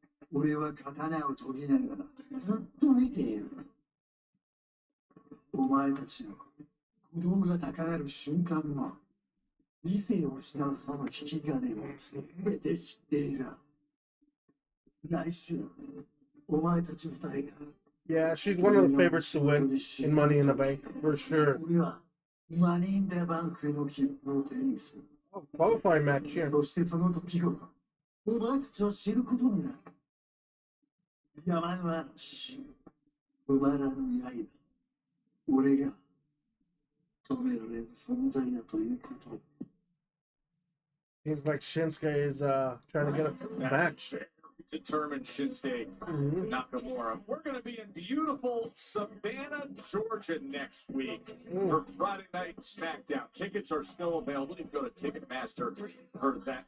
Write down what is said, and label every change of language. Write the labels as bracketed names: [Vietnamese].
[Japanese] 俺は刀を研ぎながらずっと見ている。お前たちの鼓動が高鳴る瞬間も理性を失うその引き金を全て知っている。来週、お前たち二人が [English] Yeah, she's one of the favorites to win in Money in the Bank, for sure. [Japanese] 俺はマネーンダバンクへの切符を手にする。 [English] Oh, qualifying match here. [Japanese] そしてその時をお前たちは知ることになる。山の嵐、馬らの刃、俺が止められる存在だということ。 [English] Seems like Shinsuke is trying to get a match. Determined Shinsuke Nakamura. We're going to be in beautiful Savannah, Georgia next week for Friday Night Smackdown. Tickets are still available. You can go to Ticketmaster for that.